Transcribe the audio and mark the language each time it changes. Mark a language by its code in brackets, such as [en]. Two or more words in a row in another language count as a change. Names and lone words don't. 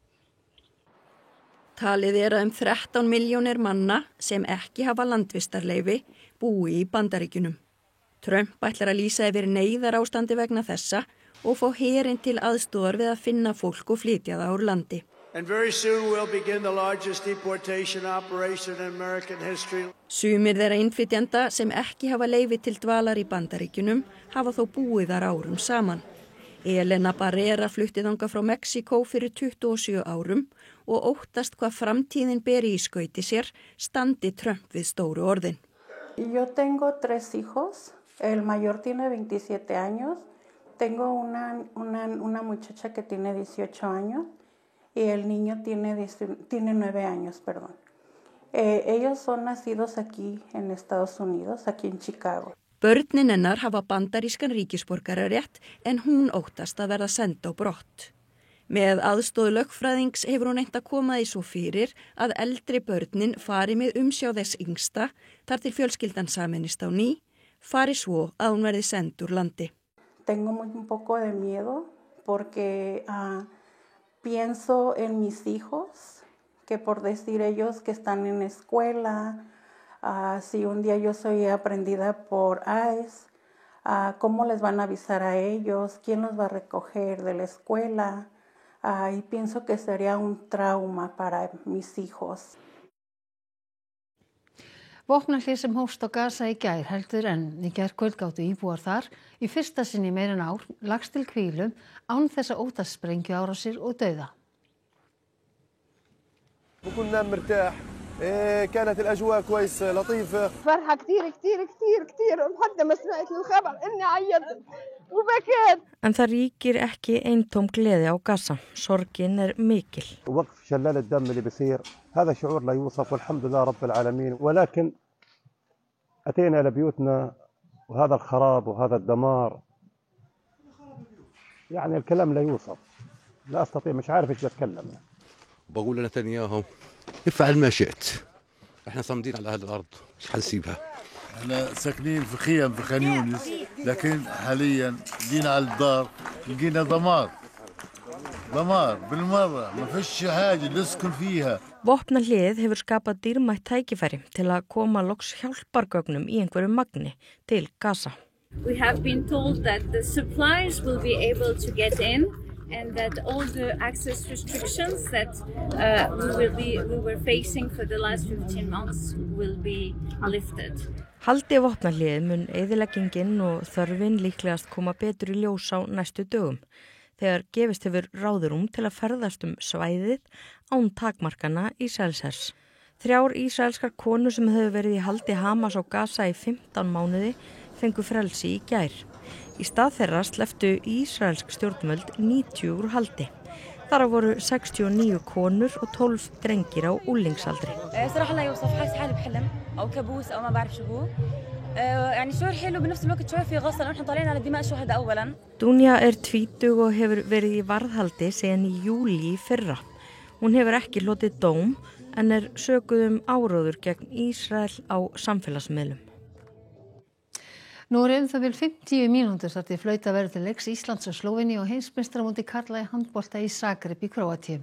[is] Talið að 13 milljónir manna sem ekki hafa landvistarleyfi búi í Bandaríkjunum. Trump ætlar að lýsa yfir neyðarástandi vegna þessa og fá herinn til aðstoðar við að finna fólk og flytja það úr landi. [en] And very soon we'll begin the largest deportation operation in American history. [is] Sumir þeirra innflytjenda sem ekki hafa leyfi til dvalar í Bandaríkjunum hafa þó búið þar árum saman. Elena Barrera flutti þangað frá Mexíkó fyrir 27 árum og óttast hvað framtíðin beri í skauti sér standi Trump við stóru orðin. [es] Yo tengo 3 hijos, el mayor tiene 27 años, tengo una muchacha que tiene 18 años y el niño tiene 9 años, perdón. Ellos son nacidos aquí en Estados Unidos, aquí en Chicago. [is] Börnin hennar hafa bandarískan ríkisborgararétt en hún óttast að verða send á brott. Með aðstoð lögfræðings hefur hún reynt að koma því svo fyrir að eldri börnin fari með umsjá þess yngsta þar til fjölskyldan sameinist á ný, fari svo að hún verði send úr landi. [es] Tengo un poco de miedo porque pienso en mis hijos, que por decir ellos que están en escuela, si un día yo soy aprendida por ICE, ¿cómo les van a avisar a ellos? ¿Quién los va a recoger de la escuela? Y pienso que sería un trauma para mis hijos. [is] Vopnahlé sem hófst á Gaza í gær heldur enn. Í gærkvöld gátu íbúar þar í fyrsta sinn í meira en ár lagst til hvílu án þess að óttast sprengjuárásir og dauða. [ar] وكنا مرتاح كانت الأجواء كويسة لطيفة. فرحة كتير لحد ما سمعت الخبر إني عيطت وبكيت. [is] En það ríkir ekki eintóm gleði á Gaza. Sorgin mikil. [ar] وقف شلال الدم اللي بيصير هذا شعور لا يوصف والحمد لله رب العالمين ولكن أتينا لبيوتنا وهذا الخراب وهذا الدمار يعني الكلام لا يوصف لا أستطيع مش عارف إيش أتكلم. بقول لنتنياهو افعل ما شئت احنا صامدين على هذه الارض مش حنسيبها. احنا ساكنين في خيم في خان يونس لكن حاليا جينا على الدار لقينا دمار بالمره ما فيش حاجه نسكن فيها. [is] Vopnahléð hefur skapað dýrmætt tækifæri til að koma loks hjálpargögnum í einhverju magni til Gaza. [en] We have been told that the supplies will be able to get in and that all the access restrictions that we were facing for the last 15 months will be lifted. [is] Haldi vopnahléð mun eyðileggingin og þörfin líklegast koma betur í ljós á næstu dögum, þegar gefist hefur ráðrúm til að ferðast svæðið án takmarkana Ísraelshers. 3 ísraelskar konur sem hefur verið í haldi Hamas á Gaza í 15 mánuði fengu frelsi í gær. Í stað þeirra slepptu ísraelsk stjórnvöld 90 úr haldi. Þar voru 69 konur og 12 drengir á úlingsaldri. [ar] صراحة لا يوصف حاسس حالي بحلم أو كابوس أو ما بعرف شو هو. يعني شعور حلو بنفس الوقت شعور في غصة لأنه إحنا طالعين على دماء شهداء أولاً. [is] Dunja tvítug og hefur verið í varðhaldi síðan í júlí í fyrra. Hún hefur ekki hlotið dóm en sökuð áróður gegn Ísrael á samfélagsmiðlum. Nú það vel 50 mínútur þar til flauta verður til leiks Íslands og Slóveníu og heimsmeistaramóti karla í handbolta í Zagreb í Króatíu.